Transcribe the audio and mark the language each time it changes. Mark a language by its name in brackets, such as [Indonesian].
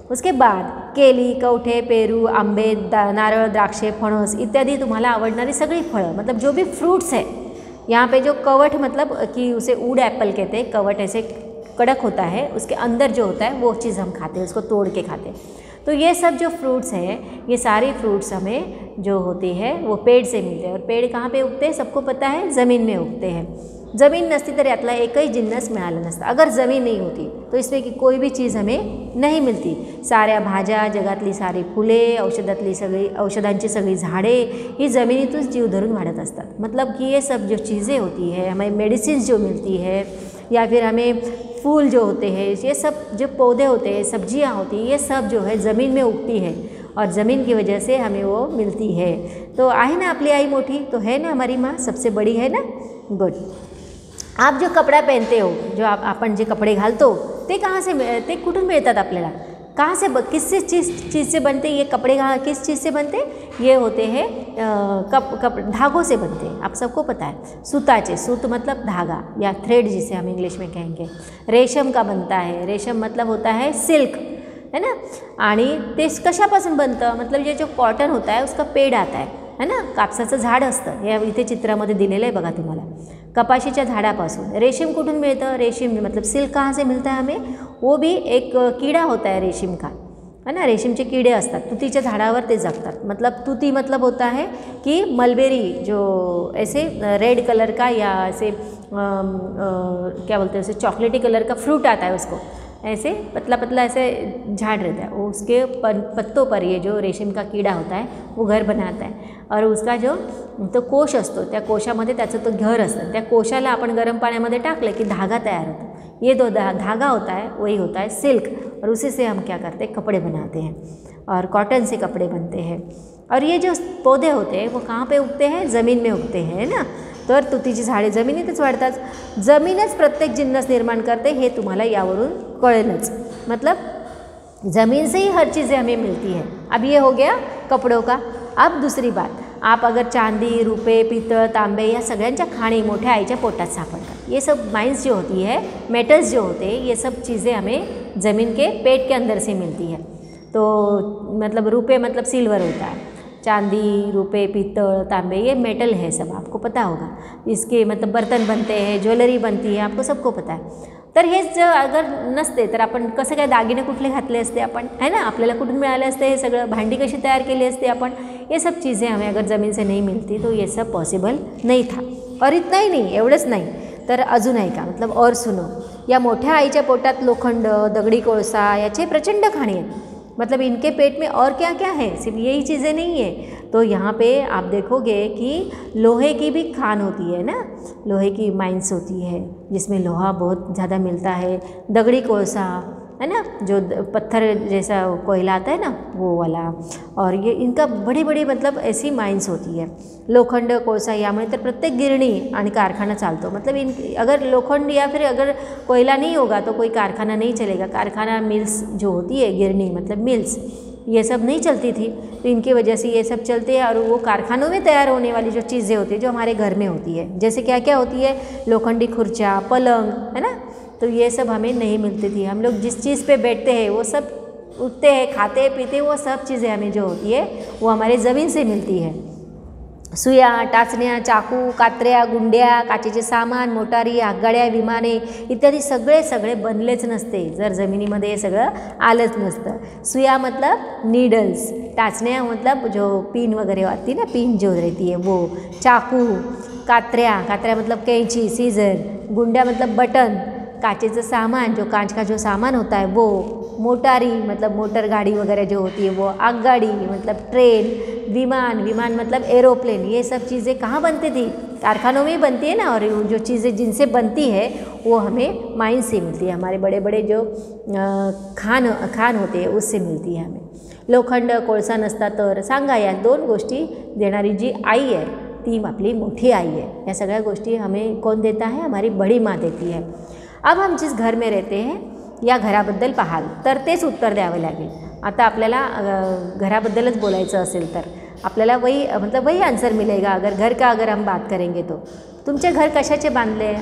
[Marathi] उसके बाद केली, कवठे, पेरू, आंबे, नारळ, द्राक्षे, फणस इत्यादि तुम्हाला आवडणारी सगळी फळं, [Hindi] मतलब जो भी फ्रूट्स है. यहाँ पे जो कवट मतलब कि उसे ऊड एप्पल कहते हैं, कवट ऐसे कड़क होता है, उसके अंदर जो होता है वो चीज़ हम खाते हैं, उसको तोड़ के खाते हैं. तो ये सब जो फ्रूट्स हैं, ये सारी फ्रूट्स हमें जो होती है वो पेड़ से मिलते हैं. और पेड़ कहाँ पे उगते हैं, सबको पता है, ज़मीन में उगते हैं. [Marathi] जमीन नसती तर यातला एकही जिन्नस मिळाला नसता. [Hindi] अगर ज़मीन नहीं होती तो इसमें की कोई भी चीज़ हमें नहीं मिलती. [Marathi] साऱ्या भाज्या, जगातली सारी फुले, औषधांची सगळी झाडे ही ज़मीनीतून जीव धरून वाढत असतात. [Hindi] मतलब कि ये सब जो चीज़ें होती है, हमें मेडिसिन जो मिलती है, या फिर हमें फूल जो होते हैं, ये सब जो पौधे होते हैं, सब्जियां होती हैं, ये सब जो है ज़मीन में उगती है और ज़मीन की वजह से हमें वो मिलती है. [Marathi] तो आहे ना आपली आई मोठी, [Hindi] तो है ना हमारी माँ सबसे बड़ी है ना. गुड. आप जो कपड़ा पहनते हो, [Marathi] जो आपण जे कपड़े घालतो, [Hindi] ते कहाँ से, [Marathi] ते कुठून मिळतात आपल्याला, [Hindi] कहाँ से, किस चीज़ से बनते ये कपड़े, किस चीज़ से बनते, ये होते हैं धागों से बनते हैं. आप सबको पता है, सूताचे, सूत मतलब धागा या थ्रेड जिसे हम इंग्लिश में कहेंगे. रेशम का बनता है, रेशम मतलब होता है सिल्क, है ना. [Marathi] आणि ते कशापासून बनतं, [Hindi] मतलब ये जो कॉटन होता है उसका पेड़ आता है ना, [Marathi] कापसाचं झाड असतं, हे इथे चित्रामध्ये दिलेलं आहे बघा तुम्हाला. कपाशीच्या झाडापासून रेशम कुठून मिळतं, [Hindi] रेशम मतलब सिल्क कहाँ से मिलता है हमें, वो भी एक कीड़ा होता है रेशम का, है ना. [Marathi] रेशमचे कीड़े असतात, तुतीच्या झाडावर ते जगतात. [Hindi] मतलब तुती मतलब होता है कि मलबेरी, जो ऐसे रेड कलर का या ऐसे क्या बोलते हैं, ऐसे चॉकलेटी कलर का फ्रूट आता है, उसको ऐसे पतला पतला ऐसे झाड़ रहता है, वो उसके पत्तों पर ये जो रेशम का कीड़ा होता है वो घर बनाता है. [Marathi] और उसका जो तो कोश असतो, त्या कोशामध्ये त्याचं तो घर असतं, त्या कोशाला आपण गरम पाण्यामध्ये टाकलं की धागा तयार होता. [Hindi] ये दो धागा होता है, वही होता है सिल्क, और उसी से हम क्या करते हैं, कपड़े बनाते हैं, और कॉटन से कपड़े बनते हैं. और ये जो पौधे होते हैं वो कहाँ पे उगते हैं, ज़मीन में उगते हैं ना. [Marathi] तर तुतीची झाडे जमिनीतच वाढतात, जमीनच प्रत्येक जिन्नस निर्माण करते, हे तुम्हाला यावरून कळेलच. [Hindi] मतलब ज़मीन से ही हर चीज़ें हमें मिलती है. अब ये हो गया कपड़ों का. अब दूसरी बात, आप अगर [Marathi] चांदी, रुपये, पीतळ, तांबे या सगळ्यांच्या खाणी मोठ्या आईच्या पोटात सापडतात. [Hindi] ये सब माइंस जो होती है, मेटल्स जो होते हैं, ये सब चीज़ें हमें ज़मीन के पेट के अंदर से मिलती है. तो मतलब रुपये मतलब सिल्वर होता है, चांदी, रुपये, पीतल, तांबे ये मेटल है, सब आपको पता होगा. इसके मतलब बर्तन बनते हैं, ज्वेलरी बनती है, आपको सबको पता है. [Marathi] तर हेच अगर नसते तर आपण कसं काय दागिने कुठले घातले असते आपण, है ना, आपल्याला कुठून मिळाले असते हे सगळं, भांडी कशी तयार केली असते आपण, [Hindi] ये सब चीज़ें हमें अगर ज़मीन से नहीं मिलती तो ये सब पॉसिबल नहीं था. और इतना ही नहीं, [Marathi] एवढंच नाही तर अजून आहे का, [Hindi] मतलब और सुनो, [Marathi] या मोठ्या आईच्या पोटात लोखंड, दगडी कोळसा याचे प्रचंड खाणी आहेत. [Hindi] मतलब इनके पेट में और क्या क्या है, सिर्फ यही चीज़ें नहीं है. तो यहाँ पे आप देखोगे कि लोहे की भी खान होती है ना, लोहे की माइंस होती है जिसमें लोहा बहुत ज़्यादा मिलता है. दगड़ी कोळसा है ना, जो पत्थर जैसा कोयला आता है ना वो वाला, और ये इनका बड़ी बड़ी मतलब ऐसी माइंस होती है. [Marathi] लोखंड, कोळसा यामुळे तर प्रत्येक गिरणी आणि कारखाना चालतो. [Hindi] मतलब अगर लोखंड या फिर अगर कोयला नहीं होगा तो कोई कारखाना नहीं चलेगा. कारखाना, मिल्स जो होती है, गिरनी मतलब मिल्स, ये सब नहीं चलती थी, तो इनकी वजह से ये सब चलते हैं. और वो कारखानों में तैयार होने वाली जो चीज़ें होती है जो हमारे घर में होती है, जैसे क्या क्या होती है, लोखंडी खुर्चा, पलंग, है ना, तो ये सब हमें नहीं मिलती थी. हम लोग जिस चीज़ पे बैठते हैं वो सब उठते हैं, खाते पीते, वो सब चीज़ें हमें जो होती है वो हमारे ज़मीन से मिलती है. [Marathi] सुया, टाचण्या, चाकू, कात्र्या, गुंड्या, काचेचे सामान, मोटारी, आगगाड्या, विमाने इत्यादी सगळे बनलेच नसते जर जमिनीमध्ये हे सगळं आलंच नसतं. [Hindi] सुया मतलब नीडल्स, टाचण्या मतलब जो पिन वगैरह आती ना, पिन जो रहती है वो, चाकू, कात्र्या मतलब कैंची, सीजर, गुंड्या मतलब बटन, कांचेचं सामान, जो कांच का जो सामान होता है वो, मोटारी मतलब मोटर गाड़ी वगैरह जो होती है वो, आगगाड़ी मतलब ट्रेन, विमान, विमान मतलब एरोप्लेन, ये सब चीज़ें कहाँ बनती थी? कारखानों में ही बनती है ना। और जो चीज़ें जिनसे बनती है वो हमें माइन से मिलती है, हमारे बड़े बड़े जो खान होते हैं उससे मिलती है हमें। [Marathi] लोखंड, कोळसा नसता तर, सांगा या 2 गोष्टी देणारी जी आई आहे ती आपली मोठी आई है। या सगळ्या गोष्टी [Hindi] हमें कौन देता है? हमारी बड़ी माँ देती है। अब हम जिस घर में रहते हैं [Marathi] या घराबद्दल पाहाल तर तेच उत्तर द्यावे लागेल। आता आपल्याला घराबद्दलच बोलायचं असेल तर आपल्याला [Hindi] वही आंसर मिलेगा अगर हम बात करेंगे तो। [Marathi] तुमचे घर कशाचे बांधले हैं?